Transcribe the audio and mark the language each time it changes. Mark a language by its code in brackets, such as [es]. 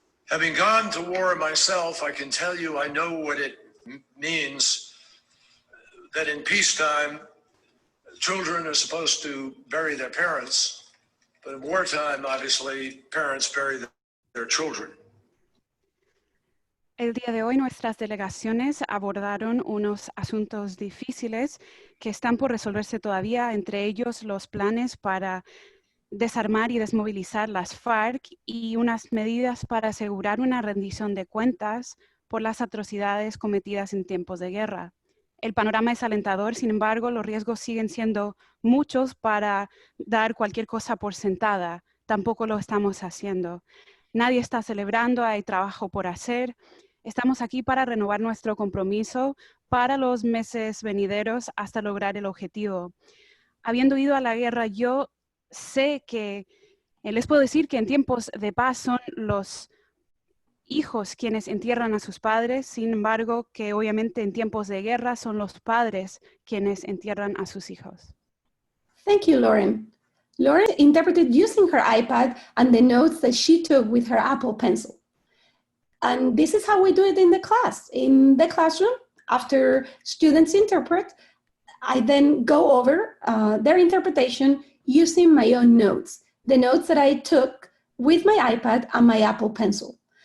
[en] Having gone to war myself, I can tell you I know what it means that in peacetime, children are supposed to bury their parents, but in wartime, obviously, parents bury their children. [es] El día de hoy nuestras delegaciones abordaron unos asuntos difíciles que están por resolverse todavía, entre ellos los planes para desarmar y desmovilizar las FARC y unas medidas para asegurar una rendición de cuentas por las atrocidades cometidas en tiempos de guerra. El panorama es alentador, sin embargo, los riesgos siguen siendo muchos para dar cualquier cosa por sentada. Tampoco lo estamos haciendo. Nadie está celebrando, hay trabajo por hacer. Estamos aquí para renovar nuestro compromiso para los meses venideros hasta lograr el objetivo. Habiendo ido a la guerra, yo sé que, les puedo decir que en tiempos de paz son los hijos quienes entierran a sus padres, sin embargo, que obviamente en tiempos de guerra son los padres quienes entierran a sus hijos. [en] Thank you, Lauren. Lauren interpreted using her iPad and the notes that she took with her Apple Pencil. And this is how we do it in the class. In the classroom, after students interpret, I then go over their interpretation using my own notes, the notes that I took with my iPad and my Apple Pencil.